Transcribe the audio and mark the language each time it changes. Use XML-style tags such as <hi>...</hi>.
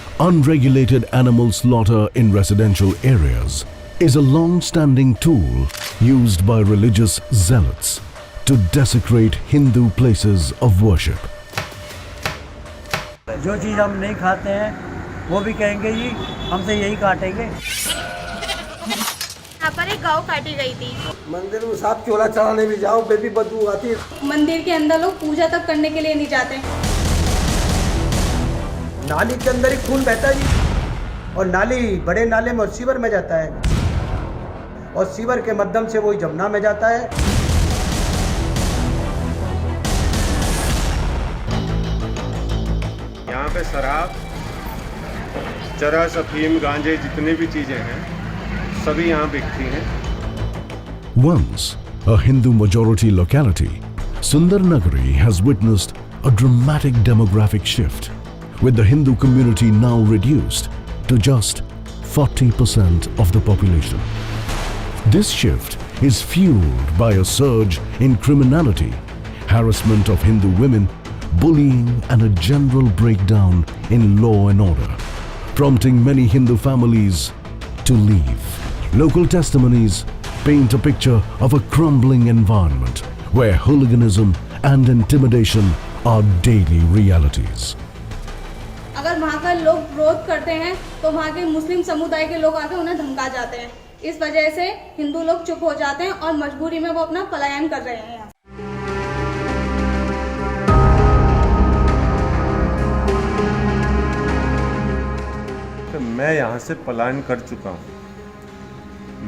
<en>Unregulated animal slaughter in residential areas is a long-standing tool used by religious zealots to desecrate Hindu places of worship.</en> <hi>जो चीज़ हम नहीं खाते हैं वो भी कहेंगे जी हमसे यही काटेंगे। यहाँ पर एक गौ काटी गई थी। मंदिर में सांप चोला चढ़ाने भी जाओ, बेबी बदबू आती है। मंदिर के अंदर लोग पूजा तक करने के लिए नहीं जाते। नाली के अंदर ही खून बहता है जी, और नाली बड़े नाले में और सीवर में जाता है, और सीवर के माध्यम से वही जमुना में जाता है। यहाँ पे शराब, चरस, अफीम, गांजे, जितनी भी चीजें हैं, सभी यहाँ बिकती हैं।</hi> <en>Once a Hindu majority locality, Sundar Nagari has witnessed a dramatic demographic shift, with the Hindu community now reduced to just 40% of the population. This shift is fueled by a surge in criminality, harassment of Hindu women, bullying and a general breakdown in law and order, prompting many Hindu families to leave. Local testimonies paint a picture of a crumbling environment where hooliganism and intimidation are daily realities.</en> <hi>अगर वहाँ का लोग विरोध करते हैं तो वहाँ के मुस्लिम समुदाय के लोग आके उन्हें धमका जाते हैं। इस वजह से हिंदू लोग चुप हो जाते हैं और मजबूरी में वो अपना पलायन कर रहे हैं। तो मैं यहाँ से पलायन कर चुका हूँ।</hi>